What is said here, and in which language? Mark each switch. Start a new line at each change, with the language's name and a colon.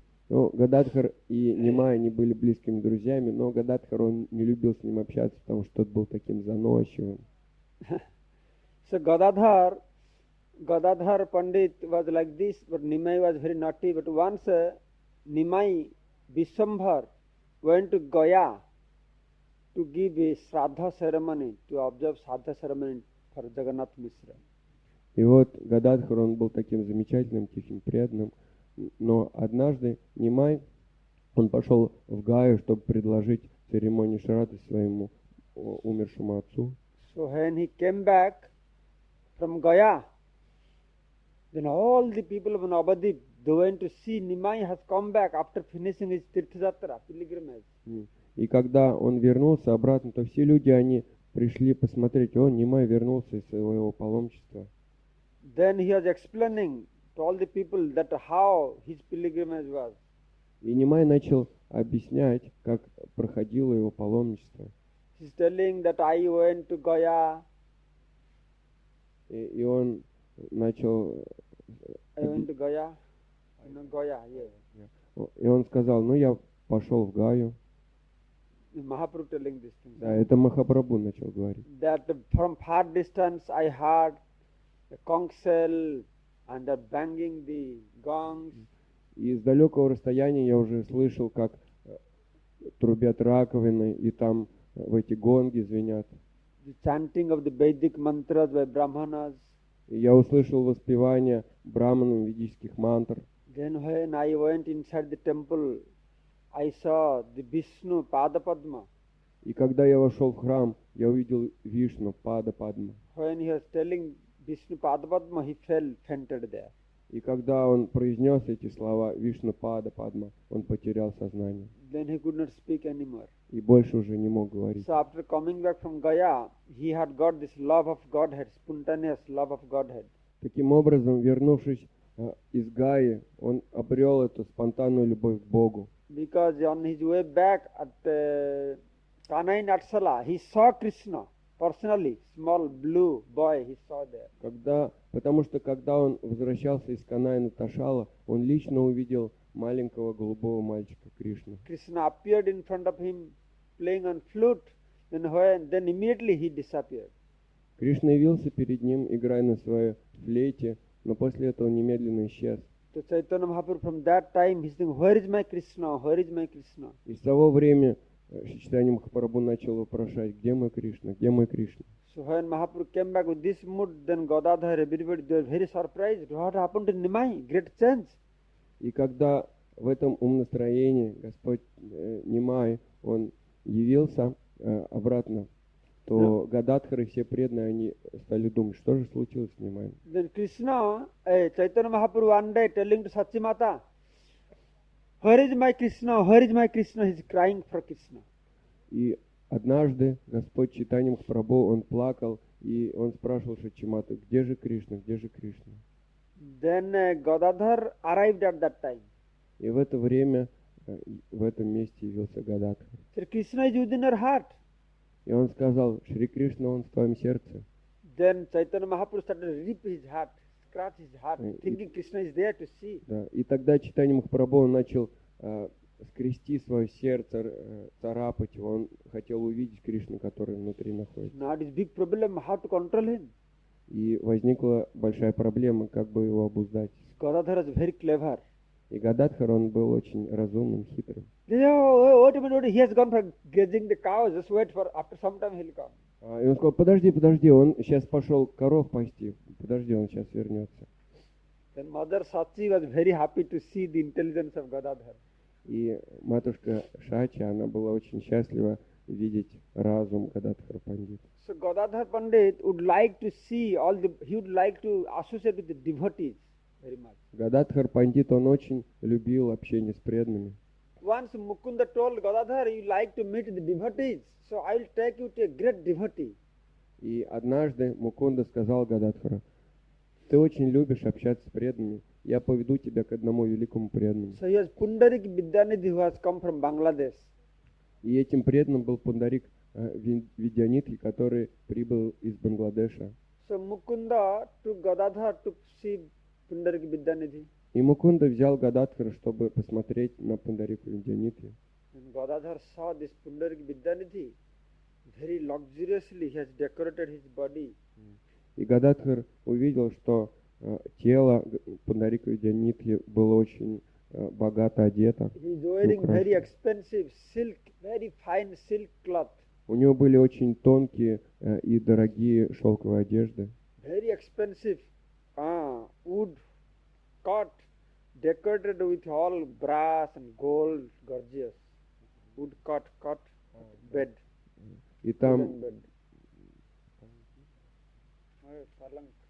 Russian: Ну, Гададхар и Нимай, они были близкими друзьями, но Гададхар, он не любил с ним общаться, потому что тот был таким заносчивым.
English: So Gadadhar Pandit was like this, but Nimai was very naughty. But once Nimai, Vishwambhar, went to Gaya to give a Shraddha ceremony, to observe Shraddha ceremony for Jagannath Mishra.
Russian: И вот Гададхар, он был таким замечательным, тихим, преданным, но однажды Нимай, он пошел в Гаю, чтобы предложить церемонию Шрады своему умершему отцу.
English: So when he came back from Gaya, then all the people of Navadip, they went to see Nimai has come back after finishing his Tirthayatra, pilgrimage.
Russian: И когда он вернулся обратно, то все люди, они пришли посмотреть, о, Нимай вернулся из своего паломничества.
English: Then he was explaining to all the people that how his pilgrimage was.
Russian: И Нимай начал объяснять, как проходило его паломничество.
English: He's telling that I went to Gaya,
Russian: И он начал...
English: I went to Gaya, no, Gaya, yeah.
Russian: И он сказал, ну, я пошел в Гаю.
English: Mahaprabhu telling this thing.
Russian: Да, это Махапрабху начал говорить.
English: That from far distance I heard the conch shell and the banging the gongs.
Russian: И с далекого расстояния я уже слышал, как трубят раковины, и там в эти гонги звенят.
English: The chanting of the Vedic mantras by Brahmanas.
Russian: И я услышал воспевание браманам ведических мантр.
English: Then when I went inside the temple, I saw the Vishnu Padapadma.
Russian: И когда я вошел в храм, я увидел Вишну Пада-Падма.
English: When he was telling Vishnu Padapadma, he fell fainted there.
Russian: И когда он произнес эти слова Вишну Пада-Падма, он потерял сознание.
English: Then he could not speak anymore.
Russian: И больше уже не мог говорить.
English: So after coming back from Gaya, he had got this love of Godhead, spontaneous love of Godhead.
Russian: Таким образом, вернувшись из Гаи, он обрел эту спонтанную любовь к Богу.
English: Because on his way back at Kanai Natsala, he saw Krishna personally, small blue boy he saw there.
Russian: Потому что когда он возвращался из Канаи Ташала, он лично увидел маленького голубого мальчика Кришну.
English: Krishna appeared in front of him playing on flute, then immediately he disappeared.
Russian: Кришна явился перед ним, играя на своей флейте, но после этого немедленно исчез.
English: So Chaitanya Mahaprabhu from that time he's saying, where is my Krishna? Where is my Krishna?
Russian: И с того времени Чайтанья Махапрабху начал вопрошать, где мой Кришна, где мой Кришна.
English: So when Mahaprabhu came back with this mood, then Gadadhar, everybody, they were very surprised. What happened to Nimai? Great change.
Russian: И когда в этом умнастроении Господь Нимай, он явился, обратно, то Гададхар и все преданные, они стали думать, что же случилось с ним.
English: Then Krishna, Chaitanya Mahaprabhu one day telling to Sachimata, where is my Krishna? Where is my Krishna? He's crying for Krishna.
Russian: И однажды Господь Чайтанья Махапрабху, он плакал, и он спрашивал Шачимату, где же Кришна, где же Кришна?
English: Then Gadadhar arrived at that time.
Russian: И в это время в этом месте явился Гададхар.
English: So Krishna is within your heart.
Russian: И он сказал, Шри Кришна, он в твоем сердце.
English: Then Chaitanya Mahaprabhu started to rip his heart, scratch his heart, thinking Krishna is there to see.
Russian: Да. И тогда Чайтанья Махапрабху, он начал скрести свое сердце, царапать его. Он хотел увидеть Кришну, который внутри находится.
English: Now it is big problem how to control him.
Russian: И возникла большая проблема, как бы его обуздать.
English: Gadadhar is very clever.
Russian: И Гададхар, он был очень разумным, хитрым.
English: They say, oh, wait a minute, he has gone for grazing the cows, just wait for, after some time he'll come.
Russian: И он сказал, подожди, он сейчас пошел коров пасти, подожди, он сейчас вернется.
English: Then Mother Sachi was very happy to see the intelligence of Gadadhar.
Russian: И матушка Шачи, она была очень счастлива видеть разум Гададхара Пандита.
English: So Gadadhar Pandit would like to see he would like to associate with the devotees very much.
Russian: Гададхар Пандит, он очень любил общение с преданными.
English: Once Mukunda told Gadadhar, you like to meet the devotees, so I will take you to a great devotee.
Russian: И однажды Мукунда сказал Гададхару, ты очень любишь общаться с преданными, я поведу тебя к одному великому преданному.
English: So he has Pundarik Vidyanidhi who has come from Bangladesh.
Russian: И этим преданным был Пундарик Видянитхи, который прибыл из Бангладеша.
English: So Mukunda took Gadadhar to see Pundarik Vidyanidhi.
Russian: И Мукунда взял Гададхара, чтобы посмотреть на Пундарику Видянитхи.
English: When Gadadhar saw this Pundarik Vidyanidhi, very luxuriously he has decorated his body.
Russian: И Гададхар увидел, что тело Пундарика Видянитхи было очень богато одето.
English: He is wearing very expensive silk, very fine silk cloth.
Russian: У него были очень тонкие и дорогие шелковые одежды.
English: Very expensive wood cut, decorated with all brass and gold, gorgeous. Wood cut bed.
Russian: И там
English: Wooden bed.
Hindi: Palank.